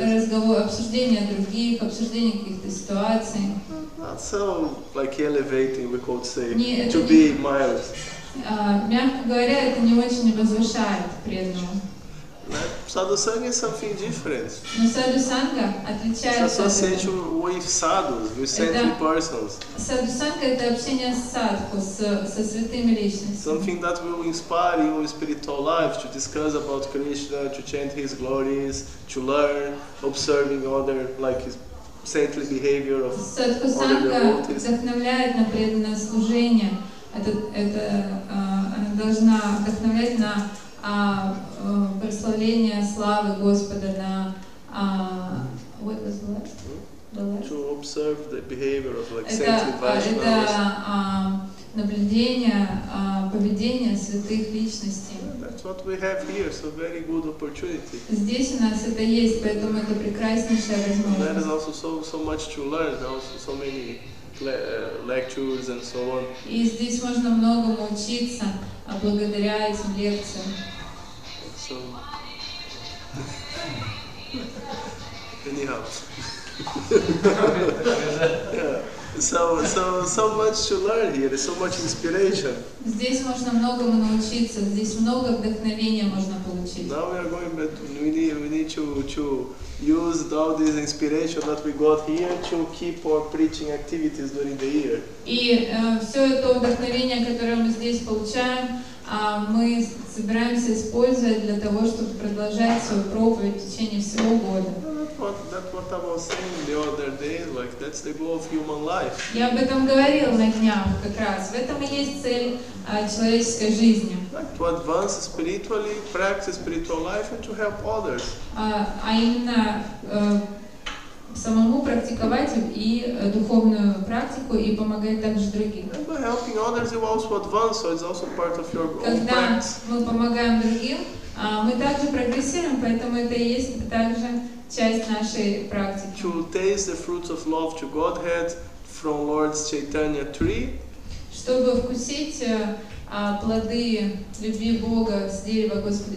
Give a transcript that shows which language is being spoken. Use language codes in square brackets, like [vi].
[ru] Разговор, обсуждение других, обсуждение каких-то ситуаций. [en] Not so like elevating, we could say, to be mild. [ru] Мягко говоря, это не очень возвышает преданного. [en] Sadhu Sangha is something different. [ru] Но саду санга отличается. [en] It's association with sadhus, with saintly persons. [ru] Саду санга это общение с садху, со святыми личностями. [en] Something that will inspire you in spiritual life to discuss about Krishna, to chant His glories, to learn, observing other like His saintly behavior of other devotees. Садху санга [ru] вдохновляет на преданное служение. Она должна вдохновлять на прославление славы Господа, на [en] what was the last? To observe the behavior of like saintly Vaishnavas. [ru] Это наблюдение поведения святых личностей. [en] That's what we have here, so very good opportunity. [ru] Здесь у нас это есть, поэтому это прекраснейшая возможность. [en] There is also so much to learn, also so many lectures and so on. И здесь можно многому учиться благодаря этим лекциям. So, anyhow, yeah. So much to learn here. There's so much inspiration. [ru] Здесь можно многому научиться. Здесь много вдохновения можно получить. [en] Now we are going back. We need to use all this inspiration that we got here to keep our preaching activities during the year. [ru] И все это вдохновение, которое мы здесь получаем, мы собираемся использовать для того, чтобы продолжать свою проповедь в течение всего года. [en] That's what I was saying the other day, like that's the goal of human life. [ru] Я об этом говорил на днях как раз. В этом и есть цель человеческой жизни. [en] Like to advance spiritually, practice spiritual life, and to help others. [ru] А именно самому практиковать и духовную практику и помогать также другим. [en] And by helping others, you also advance, so it's also part of your own [ru] Когда [en] practice. [ru] мы помогаем другим, мы также прогрессируем, поэтому это и есть также часть нашей практики. [en] To taste the fruits of love to Godhead from Lord Chaitanya tree. [ru] Чтобы вкусить плоды любви Бога с дерева Господа